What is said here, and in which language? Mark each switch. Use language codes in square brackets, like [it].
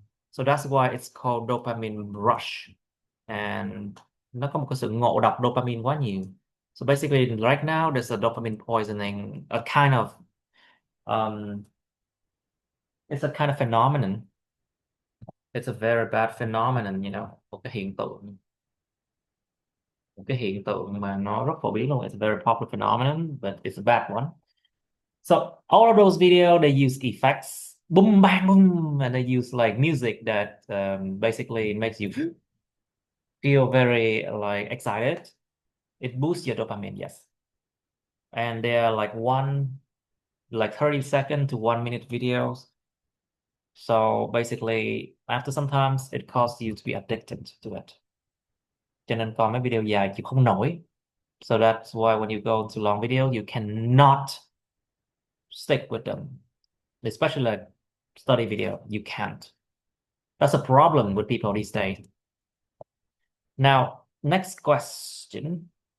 [en] So that's why it's called dopamine rush. [vi] And nó có một cái sự ngộ độc dopamine quá nhiều. [en] So basically right now there's a dopamine poisoning, a kind of it's a kind of phenomenon. It's a very bad phenomenon, you know, [vi] một cái hiện tượng mà nó rất phổ biến luôn. [en] It's a very popular phenomenon, but it's a bad one. So all of those videos, they use effects, boom, bang, boom, and they use like music that basically makes you feel very like excited. It boosts your dopamine, yes. And they're like like 30-second to 1 minute videos. So basically, after sometimes it causes you to be addicted to it. [vi] Cho nên coi mấy video dài chịu không nổi. [en] So that's why when you go to long video, you cannot stick with them, especially like study video. You can't. That's a problem with people these days. Now, next question.